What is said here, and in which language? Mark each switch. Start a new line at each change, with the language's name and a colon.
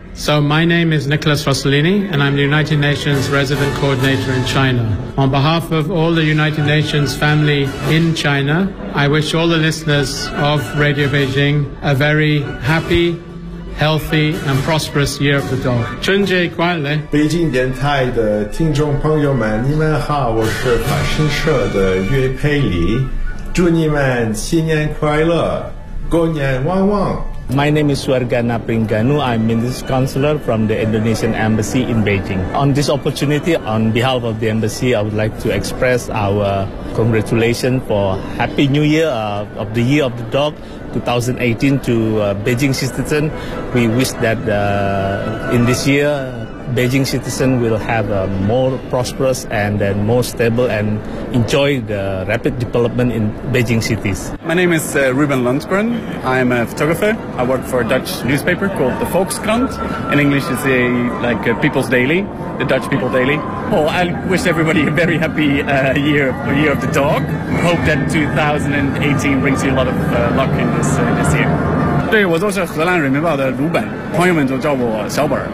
English: So my name is Nicholas Rossellini, and I'm the United Nations Resident Coordinator in China. On behalf of all the United Nations family in China, I wish all the listeners of Radio Beijing a very happy, healthy, and prosperous Year of the Dog.
Chinese: 春节快乐！北京电台的听众朋友们，你们好，我是法新社的岳佩里，祝你们新年快乐，狗年旺旺。
English: My name is Suargana Pringanu. I'm Minister Counselor from the Indonesian Embassy in Beijing. On this opportunity, on behalf of the Embassy, I would like to express our congratulations for Happy New Year of the Year of the Dog 2018 to Beijing citizens. We wish that in this year, Beijing citizens will have a more prosperous and then more stable and enjoy the rapid development in Beijing cities. My name is Ruben Lundgren. I'm a photographer. I work for a Dutch newspaper called the Volkskrant. In English, it's a People's Daily, the Dutch People Daily. Well, I wish everybody a very happy year of the dog. Hope that 2018 brings you a lot of luck in this year.
Chinese: 对，我都是荷兰人民报的卢本，朋友们都叫我小本。